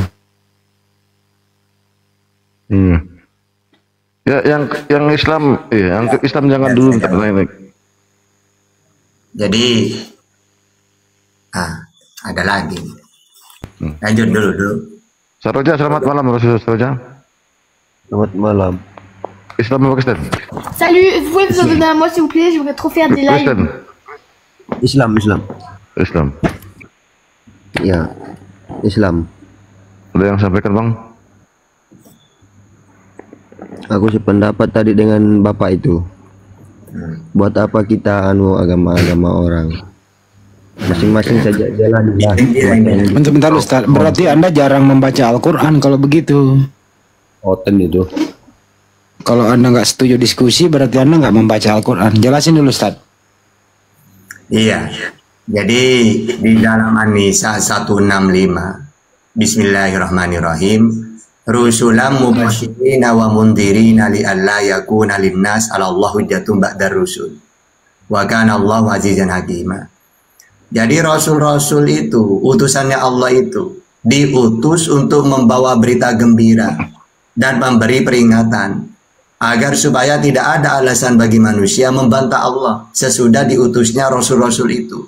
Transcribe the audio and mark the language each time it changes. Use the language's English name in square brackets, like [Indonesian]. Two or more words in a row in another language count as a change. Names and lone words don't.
[Indonesian] Ya, yang Islam, yang Islam jangan dulu naik. Jadi, ada lagi. Lanjut dulu. Saroja, selamat malam Rasul Saroja. Selamat malam. Islam apa Kristen? [French] Salut, vous pouvez vous en donner à moi s'il vous plaît, je voudrais trop faire des lives. [Indonesian] Islam. Ya, Islam. Ada yang sampaikan Bang? Aku sependapat tadi dengan Bapak itu. Buat apa kita agama-agama orang? Masing-masing saja jalan lah. Bentar Ustaz, berarti Anda jarang membaca Al-Quran kalau begitu. Oten itu. Kalau Anda nggak setuju diskusi, berarti Anda nggak membaca Al-Quran. Jelasin dulu Ustaz. Iya. Jadi di dalam An-Nisa 165, Bismillahirrahmanirrahim. [Arabic] رسلا مبشرين ومنذرين لئلا يكون للناس على الله حجة بعد الرسل. وكان الله عزيزا حكيما. [Indonesian] Jadi rasul-rasul itu, utusannya Allah itu diutus untuk membawa berita gembira dan memberi peringatan agar supaya tidak ada alasan bagi manusia membantah Allah sesudah diutusnya rasul-rasul itu.